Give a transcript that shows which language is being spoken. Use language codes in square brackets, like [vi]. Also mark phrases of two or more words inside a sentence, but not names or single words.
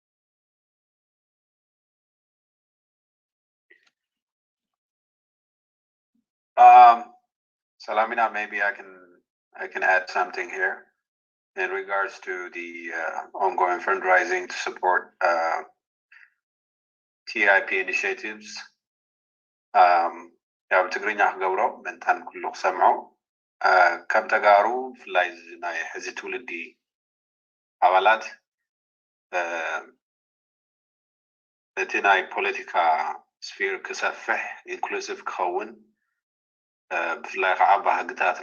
[en] Salamina, maybe I can add something here in regards to the ongoing fundraising to support TIP initiatives. [ti] ያው ትግርኛ ክገብሮ መንታን ኩሉ ክሰምዖ ከም ተጋሩ ፍላይ ናይ ሕዚ ትውልዲ ኣባላት እቲ ናይ ፖለቲካ ስፊር ክሰፍሕ ኢንክሉሲቭ ክኸውን ብፍላይ ከዓ ባህግታትና